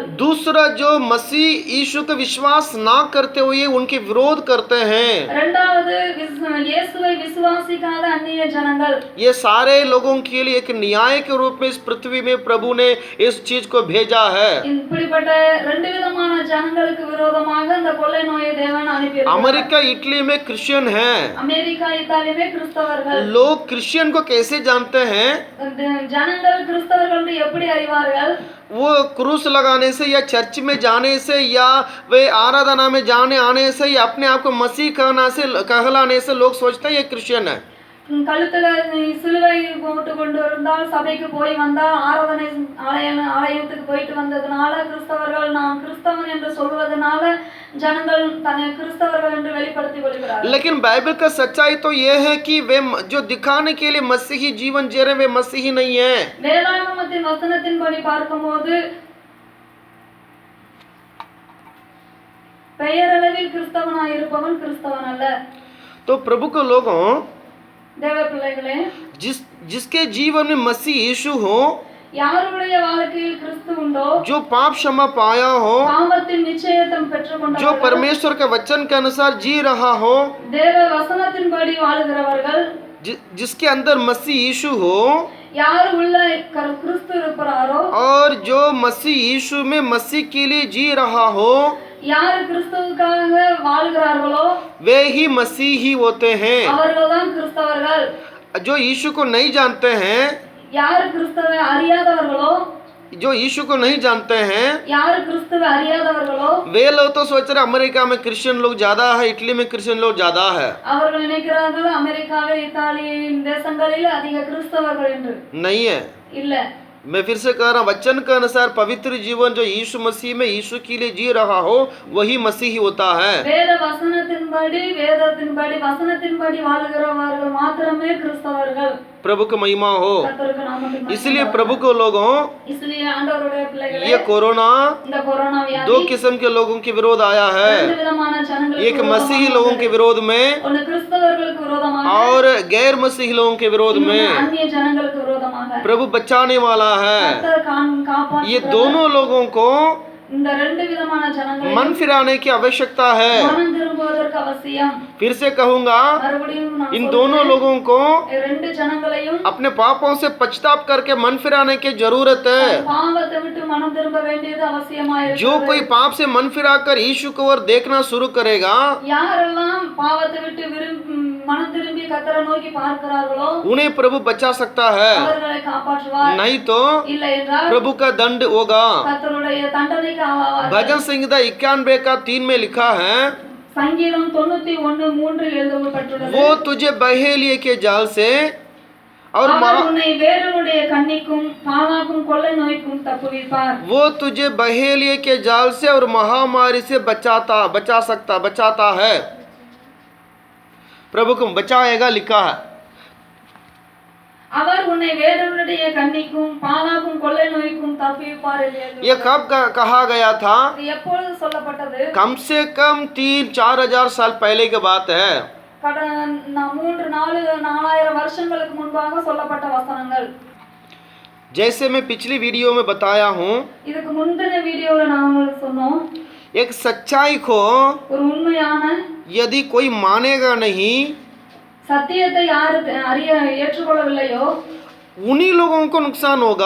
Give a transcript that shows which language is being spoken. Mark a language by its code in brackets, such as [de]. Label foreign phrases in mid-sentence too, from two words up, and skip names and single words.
[hi] दूसरा जो मसीह यीशु का विश्वास ना करते हुए उनके विरोध करते हैं, [ta] இரண்டாவது இயேசுவை விசுவாசிக்காத அந்நிய ஜனங்கள். [hi] ये सारे लोगों के लिए एक न्याय के रूप में इस पृथ्वी में प्रभु ने इस चीज को भेजा है। [ta] இப்படிப்பட்ட ரெண்டு விதமான ஜனங்களுக்கு விரோதமாக இந்த கொள்ளை நோயை தேவன் அனுப்பியிருக்கிறார். [hi] अमेरिका इटली में क्रिश्चियन है। [ta] அமெரிக்கா இத்தாலியிலே கிறிஸ்தவர்கள். [hi] लोग क्रिश्चियन को कैसे जानते हैं? [ta] ஜனங்கள் கிறிஸ்தவர்கள் என்று எப்படி அறிவார்கள்? [hi] वो क्रूस लगाने से या चर्च में जाने से या वे आराधना में जाने आने से या अपने आप को मसीह कहलाने से लोग सोचते हैं ये क्रिश्चियन है। [ta] கழுத்துல சிலுவை போட்டு கொண்டு இருந்தால், சபைக்கு போய் வந்தால், ஆராதனை ஆலயத்துக்கு போயிட்டு வந்ததுனால கிறிஸ்தவர்கள், நான் கிறிஸ்தவன் என்று சொல்வதனால ஜனங்கள் தன்னை கிறிஸ்தவர்கள் என்று வெளிப்படுத்திக் கொள்கிறார்கள். [hi] लेकिन बाइबल का सच्चाई तो ये है कि वे जो दिखाने के लिए मसीही जीवन जी रहे वे मसीही नहीं है। [ta] வேதாகமத்தின் வசனத்தின்படி பார்க்கும்போது பெயரளவில் கிறிஸ்தவனாய் இருப்பவன் கிறிஸ்தவன் அல்ல. [hi] तो प्रभु के लोगों, [ta] தேவ பிள்ளைகளே, [hi] जिसके जीवन में मसीह यीशु हो, [ta] யாருடைய வாழ்க்கையில் கிறிஸ்து உண்டோ, [hi] जो पाप क्षमा पाया हो, [ta] பாவத்தின் நிச்சயத்தம் பெற்றுக்கொண்டவர்கள், [hi] जो परमेश्वर के वचन के अनुसार जी रहा हो, [ta] தேவ வசனத்தின்படி வாழுகிறவர்கள், [hi] जिसके अंदर मसीह यीशु हो, [ta] யார் உள்ள கிறிஸ்து இருக்கிறாரோ, [hi] और जो मसीह यीशु में मसीह के लिए जी रहा हो, [ta] யார் கிறிஸ்துவுக்காக வாழ்கிறார்களோ [hi] वे ही मसीही होते हैं। [ta] அவர்கள்தான் கிறிஸ்தவர்கள். [hi] जो यीशु को नहीं जानते हैं, [ta] யார் கிறிஸ்துவை அறியாதவர்களோ, [hi] जो यीशु को नहीं जानते हैं, [ta] யார் கிறிஸ்துவை அறியாதவர்களோ, [hi] वे लोग तो सोच रहे अमेरिका में क्रिश्चियन लोग ज्यादा है, इटली में क्रिश्चियन लोग ज्यादा है। [ta] அவர்கள் நினைக்கிறார்கள் அமெரிக்காவில் இத்தாலி தேசங்களில் அதிக கிறிஸ்தவர்கள் என்று. [hi] नहीं है। [ta] இல்ல, [hi] मैं फिर से कह रहा हूँ, वचन के अनुसार पवित्र जीवन जो यीशु मसीह में यीशु के लिए जी रहा हो वही मसीही होता है। [ta] வேத வசனத்தின்படி வாழுகிறவர்கள் மாத்திரமே கிறிஸ்தவர்கள். [hi] प्रभु की महिमा हो। [ta] கர்த்தருக்கு நாமத்துக்கு மகிமை. [hi] इसलिए प्रभु के लोगों, [ta] इसलिए ஆண்டவருடைய பிள்ளைகளே, [hi] ये कोरोना [ta] இந்த கொரோனா வியாதி [hi] दो किस्म के लोगों के विरोध आया है। [ta] ரெண்டு விதமான ஜனங்களுக்கு [hi] एक मसीही लोगों के विरोध में [ta] ஒன்னு கிறிஸ்தவர்களுக்கு விரோதமாக, [hi] और गैर मसीही लोगों के विरोध में। [ta] அந்நிய ஜனங்களுக்கு விரோதமாக. [hi] प्रभु बचाने वाला है। [ta] கர்த்தர் காப்பாற்றுகிறார். [hi] ये दोनों लोगों को [ta] இந்த ரெண்டு விதமான ஜனங்களுக்கு [hi] मन फिराने की आवश्यकता है। [ta] மனம் திரும்புவதற்கு அவசியம். [hi] फिर से कहूंगा, [ta] மறுபடியும் நான் [hi] इन दोनों लोगों को [ta] ரெண்டு ஜனங்களையும் [hi] अपने पापों से पश्चाताप करके मन फिराने की जरूरत है। [ta] பாவத்தை விட்டு மனம் திரும்ப வேண்டியது அவசியமாயிருக்கிறது. [hi] जो कोई पाप से मन फिराकर यीशु को ओर देखना शुरू करेगा, [ta] யாரெல்லாம் பாவத்தை விட்டு மனம் திரும்பி கர்த்தரை நோக்கி பார்க்கிறார்களோ [hi] उन्हें प्रभु बचा सकता है। [ta] அவர்களை காப்பாற்றுவார். [hi] नहीं तो [ta] இல்லை என்றால் [hi] प्रभु का दंड होगा। [ta] கர்த்தருடைய தண்டனைக்கு ஆவார்கள். [hi] भजन संहिता 91 का 3 में लिखा है, [ta] சங்கீதம் 91:3 எழுதப்பட்டுள்ளது. [hi] वो तुझे बहेलिए के जाल से और [ta] அவர் உன்னை வேடனுடைய கண்ணிக்கும் பாழாக்கும் கொள்ளை நோய்க்கும் தப்புவிப்பார். [hi] वो तुझे बहेलिए के जाल से और महामारी से बचाता है। प्रभु को बचाएगा लिखा है। [ta] அவர் உன்னை வேடனுடைய கண்ணிக்கும் பாழாக்கும் கொள்ளை நோய்க்கும் தப்புவிப்பார் என்று எழுதியுள்ளது. [hi] ये कब कहा गया था? [ta] இது எப்பொழுது சொல்லப்பட்டது? [hi] कम से कम 3-4 हजार साल पहले की बात है। [ta] 3-4,000 வருஷங்களுக்கு முன்பாக சொல்லப்பட்ட வசனங்கள். [hi] जैसे मैं पिछली वीडियो में बताया हूँ, [ta] இதுக்கு முந்தின வீடியோல நாம சொன்னோம், [hi] एक सच्चाई को [ta] ஒரு உண்மையான [hi] यदि कोई मानेगा नहीं, [ta] சத்தியத்தை யாரு அறிய ஏற்றுக்கொள்ளவில்லையோ [hi] उन्हीं लोगों को नुकसान होगा।